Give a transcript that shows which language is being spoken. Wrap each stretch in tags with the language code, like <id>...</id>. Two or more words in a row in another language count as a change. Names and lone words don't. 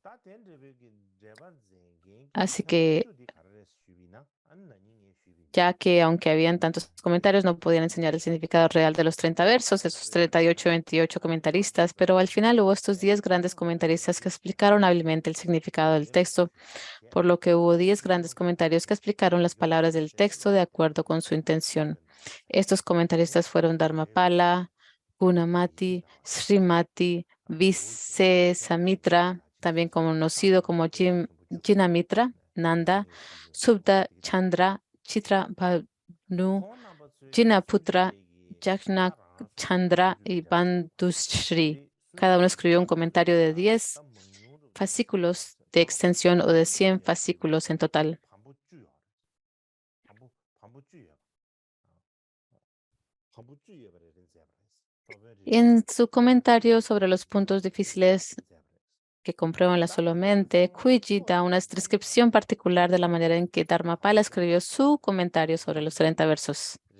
<es>Así que, ya que aunque habían tantos comentarios, no podían enseñar el significado real de los 30 versos, esos 38, 28 comentaristas, pero al final hubo estos 10 grandes comentaristas que explicaron hábilmente el significado del texto, por lo que hubo 10 grandes comentarios que explicaron las palabras del texto de acuerdo con su intención. Estos comentaristas fueron Dharmapala, Gunamati, Srimati, Samitra, también conocido como Jinamitra, Nanda, Subda Chandra, Chitra Bhanu, Jinaputra, Jagannath Chandra y Bandushri. Cada uno escribió un comentario de 10 fascículos de extensión o de 100 fascículos en total. Y en su comentario sobre los puntos difíciles que comprueban la sola mente, Kuiji da una descripción particular de la manera en que Dharmapala escribió su comentario sobre los 30 versos.</es>